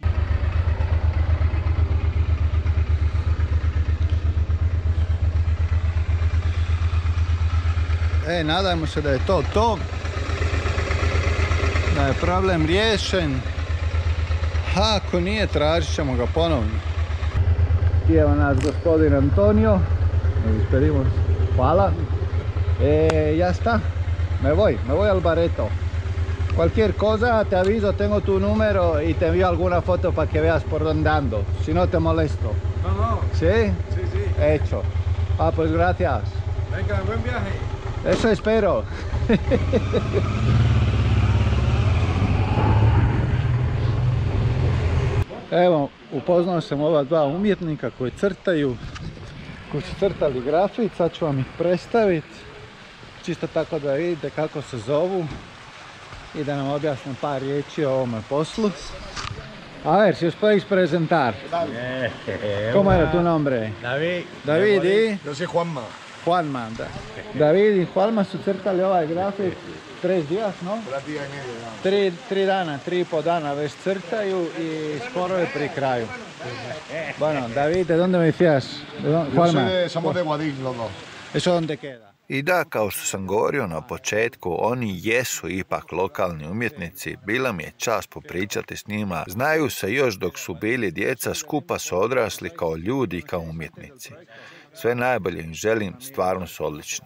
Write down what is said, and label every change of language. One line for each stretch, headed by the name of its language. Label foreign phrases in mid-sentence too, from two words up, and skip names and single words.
Croatian: Nadajmo se da je to. Da je problem riješen. Ako nije, tražit ćemo ga ponovno. Evo nas gospodin Antonio. Hvala.
Spanish: Ya está. Me voy al bareto. Cualquier cosa te aviso, tengo tu número y te envío alguna foto para que veas por dónde ando. Si no te molesto. No. ¿Sí? Sí. Hecho. Pues gracias. Venga, buen viaje. Eso espero.
Croatian: Evo, upoznao sam ova dva umjetnika koji su crtali grafit. Sad ću vam ih predstaviti. Čisto tako da vidite kako se zovu. I da nam objasnim par riječi o ovome poslu.
Spanish: A ver, si os podéis presentar. ¿Cómo era tu nombre? David y... Yo soy Juanma. Juanma,
Croatian: da. David i Juanma su crtali ovaj grafik 3
Spanish: días, no? 3 días y medio.
Croatian: 3 dana, 3,5 dana već crtaju i skoro je pri kraju.
Spanish: Bueno, David, ¿de dónde me decías? Somos de Guadix los dos. ¿Eso dónde queda?
Croatian: I da, kao što sam govorio na početku, oni jesu ipak lokalni umjetnici, bila mi je čast popričati s njima, znaju se još dok su bili djeca, skupa su odrasli kao ljudi i kao umjetnici. Sve najbolje im želim, stvarno su odlični.